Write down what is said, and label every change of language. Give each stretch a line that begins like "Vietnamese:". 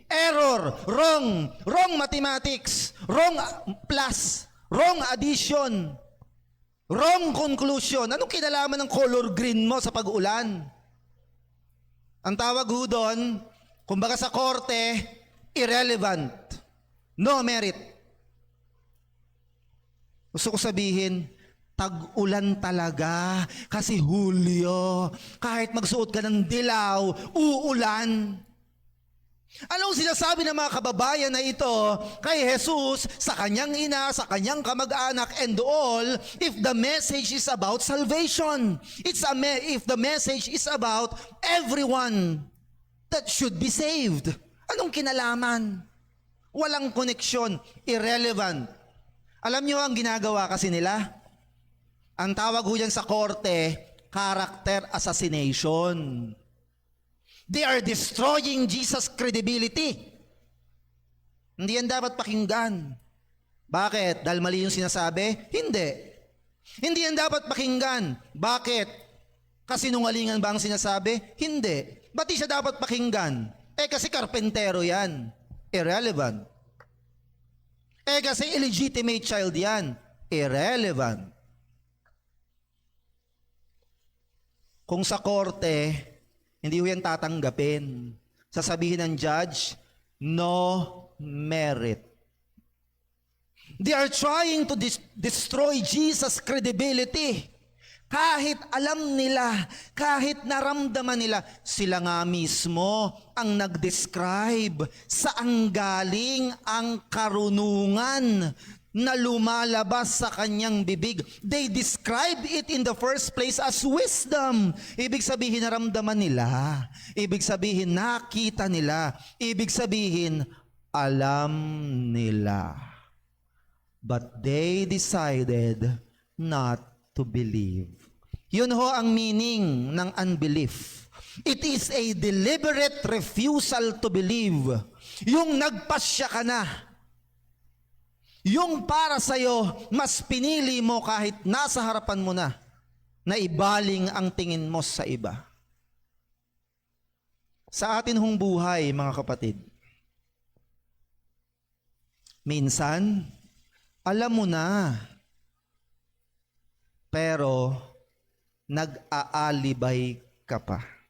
English: Error, wrong mathematics, wrong plus, wrong addition, wrong conclusion.
Filipino: Anong kinalaman ng color green mo sa pag-ulan? Ang tawag ho doon, kumbaga sa korte,
English: irrelevant, no merit.
Filipino: Gusto ko sabihin, tag-ulan talaga kasi Hulyo. Kahit magsuot ka ng dilaw, uulan. Anong sinasabi ng mga kababayan na ito kay Jesus, sa kanyang ina, sa kanyang kamag-anak,
English: and all, if the message is about salvation? If the message is about everyone that should be saved.
Filipino: Anong kinalaman? Walang koneksyon, irrelevant. Alam nyo ang ginagawa kasi nila? Ang tawag ho yan sa korte, character assassination.
English: They are destroying Jesus' credibility.
Filipino: Hindi yan dapat pakinggan. Bakit? Dahil mali yung sinasabi? Hindi. Hindi yan dapat pakinggan. Bakit? Kasinungalingan ba ang sinasabi? Hindi. Ba't di siya dapat pakinggan? Kasi karpentero yan. Irrelevant. Kasi illegitimate child yan. Irrelevant. Kung sa korte, hindi ho yan tatanggapin. Sasabihin ng judge,
English: no merit. They are trying to destroy Jesus' credibility.
Filipino: Kahit alam nila, kahit naramdaman nila, sila nga mismo ang nag-describe saan galing ang karunungan na lumalabas sa kanyang bibig.
English: They describe it in the first place as wisdom.
Filipino: Ibig sabihin, naramdaman nila. Ibig sabihin, nakita nila. Ibig sabihin, alam nila.
English: But they decided not to believe.
Filipino: Yun ho ang meaning ng unbelief.
English: It is a deliberate refusal to believe.
Filipino: Yung nagpasya ka na. Yung para sa'yo, mas pinili mo kahit nasa harapan mo na ibaling ang tingin mo sa iba. Sa atin hong buhay, mga kapatid, minsan, alam mo na, pero nag-aalibay ka pa.